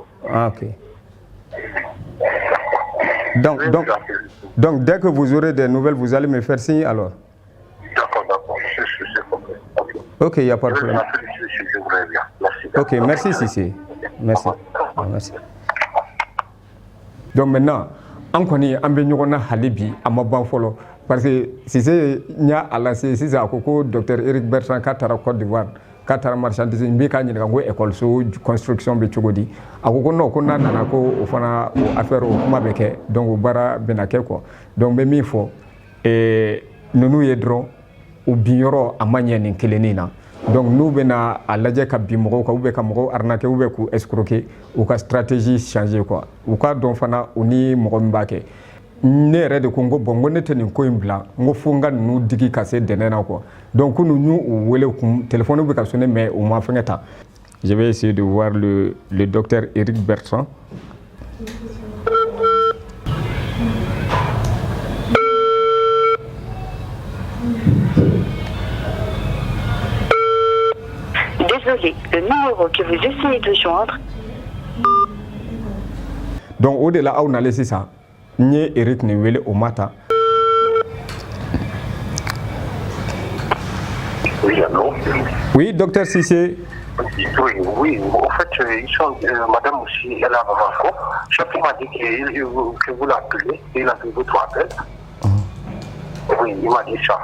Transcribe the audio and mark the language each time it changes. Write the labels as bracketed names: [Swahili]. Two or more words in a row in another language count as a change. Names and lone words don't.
[French] Ah, ok. Donc, dès que vous aurez des nouvelles, vous allez me faire signe alors? D'accord. C'est compris. Ok, il n'y a pas de problème. Je voudrais bien. Merci. Ok, merci Sissi. Merci. Merci. Donc maintenant, [Bambara] an kɔni an bɛ ɲɔgɔn na hali bi a ma ban fɔlɔ [French] parce que [Bambara] Cissé ɲa a lase sisan a ko ko docteur Eric Bertrand k'a taara Côte d'Ivoire k'a taara marchandise n bɛ k'a ɲininka ko école construction bɛ cogo di a ko non ko n'a nana ko o fana o affaire o kuma bɛ kɛ donc o baara bɛna kɛ quoi donc n bɛ min fɔ ninnu ye dɔrɔn u bin yɔrɔ a ma ɲɛ nin kelennin na donc n'u bɛna a lajɛ ka bin mɔgɔw kan [French] ou bien [Bambara] ka mɔgɔw arnaquer [French] ou bien [Bambara] k'u escroquer u ka [French] stratégie changer [Bambara] quoi u k'a dɔn fana u ni mɔgɔ min b'a kɛ ne yɛrɛ de ko n ko bon n ko ne tɛ nin ko in bila n ko fo n ka ninnu digi ka se dɛnɛn na quoi donc k'u y'u wele kun téléphone bɛ ka sonner mais u ma fɛngɛ ta. [French] Je vais essayer de voir le docteur Eric Bertrand. Désolé, le numéro que vous essayez de joindre. Donc au-delà [Bambara] aw nale sisan n ye Eric nin wele o ma ta. [French] Oui, allô? Oui, docteur Cissé. Oui, en fait, ils sont, madame aussi, elle a Bamako. Chaque m'a dit que vous l'appelez, il a vu votre appel. Oui, il m'a dit ça.